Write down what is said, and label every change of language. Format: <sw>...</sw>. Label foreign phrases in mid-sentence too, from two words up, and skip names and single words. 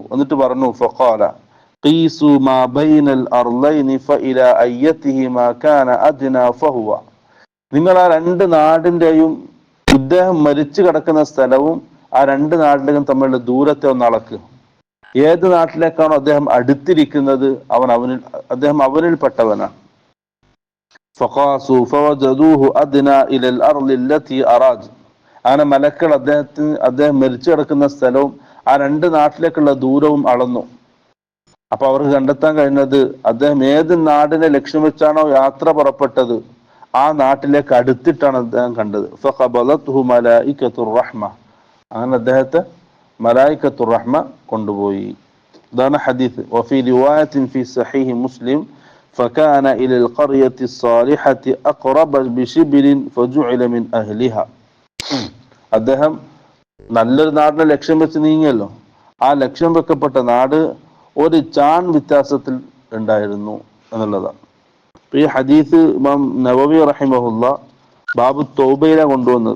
<ml>എന്നിട്ട് പറഞ്ഞു,</ml> <ar>فقال قيسوا ما بين الأرضين فإلى أيتهما كان أدنى فهو.</ar> <ml>നിങ്ങൾ ആ രണ്ട് നാടിന്റെയും ഇദ്ദേഹം മരിച്ചു കിടക്കുന്ന സ്ഥലവും ആ രണ്ട് നാട്ടിലേക്കും തമ്മിലുള്ള ദൂരത്തെ ഒന്ന് അളക്കുക. ഏത് നാട്ടിലേക്കാണോ അദ്ദേഹം അടുത്തിരിക്കുന്നത് അദ്ദേഹം അവനിൽപ്പെട്ടവനാണ്.</ml> <ar>فقاسوا فوجدوه أدنى إلى الأرض التي أراد.</ar> <ml>അങ്ങനെ മലക്കൾ അദ്ദേഹം മരിച്ചു കിടക്കുന്ന സ്ഥലവും ആ രണ്ട് നാട്ടിലേക്കുള്ള ദൂരവും അളന്നു. അപ്പൊ അവർക്ക് കണ്ടെത്താൻ കഴിഞ്ഞത് അദ്ദേഹം ഏത് നാടിനെ ലക്ഷ്യം വെച്ചാണോ യാത്ര പുറപ്പെട്ടത് ആ നാട്ടിലേക്ക് അടുത്തിട്ടാണ് അദ്ദേഹം കണ്ടത്.</ml> <ar>فقبلته ملائكة الرحمة.</ar> <ml>അങ്ങനെ അദ്ദേഹത്തെ</ml> <ar>ملائكة الرحمة</ar> <ml>കൊണ്ടുപോയി. ഇതാണ് ഹദീസ്.</ml> <ar>وفي رواية في صحيح مسلم فكان إلى القرية الصالحة أقرب بشبر فجعل من أهلها.</ar> <ml>അദ്ദേഹം നല്ലൊരു നാടിനെ ലക്ഷ്യം വെച്ച് നീങ്ങിയല്ലോ. ആ ലക്ഷ്യം വെക്കപ്പെട്ട നാട് ഒരു ചാൺ വ്യത്യാസത്തിൽ ഉണ്ടായിരുന്നു എന്നുള്ളതാണ്. ഈ ഹദീസ് ഇമാം നവവി റഹിമഹുല്ല ബാബു തൗബയില കൊണ്ടുവന്നത്.</ml>